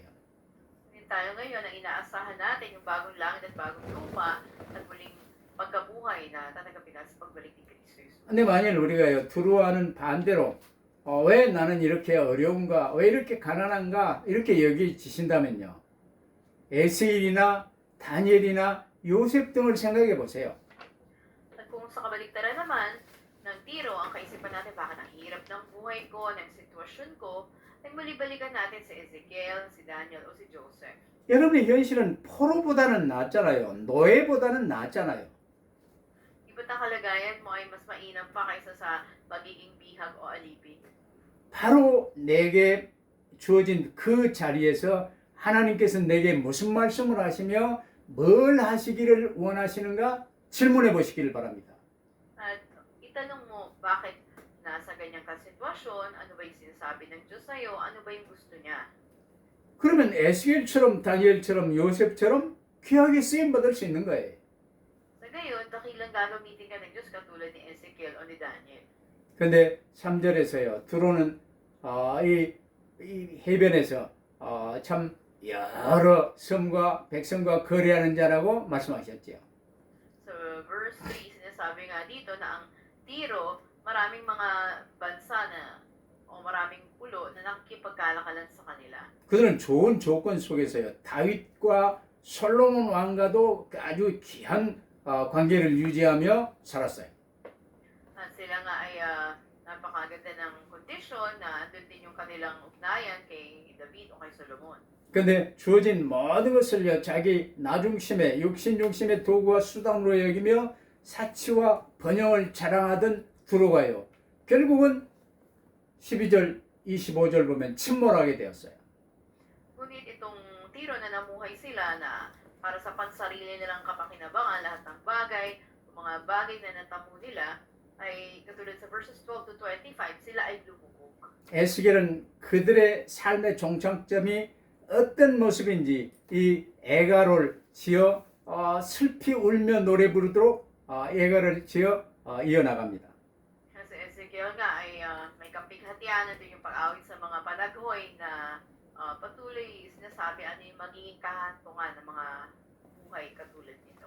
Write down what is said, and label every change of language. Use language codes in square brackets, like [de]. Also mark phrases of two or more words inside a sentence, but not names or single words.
[tl] Hindi tayo ngayon ang inaasahan natin yung bagong langit at bagong lupa at muling pagkabuhay na tatanggapin natin sa pagbalik ni Kristo Jesus. [ko] 근데 만일 우리가요 두루와는 반대로 왜 나는 이렇게 어려운가 왜 이렇게 가난한가 이렇게 여기지신다면요 에스겔이나 다니엘이나 요셉 등을 생각해 보세요. [tl] At kung sa kabaligtaran naman ng tiro, ang kaisipan natin bakit ang hirap ng buhay ko, ng sitwasyon ko, ay muli-balikan natin si Ezekiel, si Daniel o si Joseph. [ko] 여러분의 현실은 포로보다는 낫잖아요. 노예보다는 낫잖아요. [tl] Iba't ang kalagayan mo ay mas mainam pa kaysa sa pagiging bihag o alipin. [ko] 바로 내게 주어진 그 자리에서 하나님께서 내게 무슨 말씀을 하시며 뭘 하시기를 원하시는가 질문해 보시기를 바랍니다. [tl] At itanong mo bakit nasa ganyang kasitwasyon, ano ba yung sinasabi ng Diyos sa'yo, ano ba yung gusto niya. [ko] 그러면 에스겔처럼 다니엘처럼 요셉처럼 귀하게 쓰임 받을 수 있는 거예요. [tl] Sa gayon, dakilang gagamitin ka ng Diyos katulad ni Ezekiel o ni Daniel. [ko] 근데 3절에서요. 들어오는 이 해변에서 참 여러 섬과 백성과 거래하는 자라고 말씀하셨죠. [en] So verse [tl] 3, sinasabi nga dito na ang Tiro, maraming mga bansa na o maraming pulo na nakikipagkalakalan sa kanila. [ko] 그들은 좋은 조건 속에서요. 다윗과 솔로몬 왕과도 아주 귀한 관계를 유지하며 살았어요. [tl] At sila nga ay napakaganda ng kondisyon na andun din yung kanilang ugnayan kay David o kay Solomon. [ko] 그런데 주어진 모든 것을요, 자기 나중심의 육신 중심의 도구와 수단으로 여기며 사치와 번영을 자랑하던 두로가요, 결국은 12절 25절 보면 침몰하게 되었어요. [tl] Ngunit itong Tiro na namuhay sila na para sa pansarili nilang kapakinabangan, lahat ng bagay, mga bagay na natamo nila, ay katulad sa [en] verses 12 to 25, [tl] sila ay lumubog. [ko] 에스겔은 그들의 삶의 종착점이 어떤 모습인지 이 애가를 지어 슬피 울며 노래 부르도록 애가를 지어 이어나갑니다. [tl] Kasi Ezekiel nga ay may kapighatian na din yung pag-awit sa mga panaghoy na patuloy sinasabi ano yung magiging kahantungan ng mga buhay katulad nito.